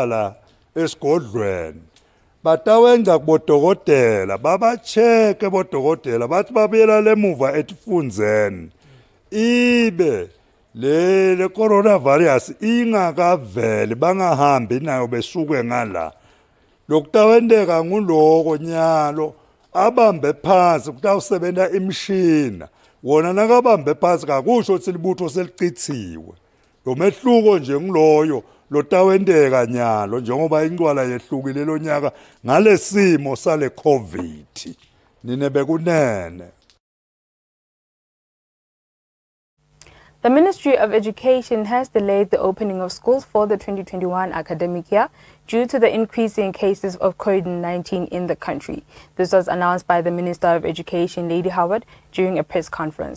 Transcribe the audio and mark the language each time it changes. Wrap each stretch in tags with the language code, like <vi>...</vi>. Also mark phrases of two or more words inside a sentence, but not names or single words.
<ss>la esigodlweni batawenza kubodokotela babacheke bodokotela bathi babuyela lemuva etifundzeni ibe le coronavirus ingakaveli bangahambi nayo besuke ngala lokutawendeka nguloko nyalo abambe phansi kutawusebenza imishina wona nakabambe phansi kakusho ukuthi libutho selicithiwe lo mehluko nje ngiloyo lotawendeka nyalo njengoba inqwala yehlukile lo nyaka ngalesimo sale COVID nine bekunene.</ss> <en>The Ministry of Education has delayed the opening of schools for the 2021 academic year due to the increasing cases of COVID-19 in the country. This was announced by the Minister of Education, Lady Howard, during a press conference.</en>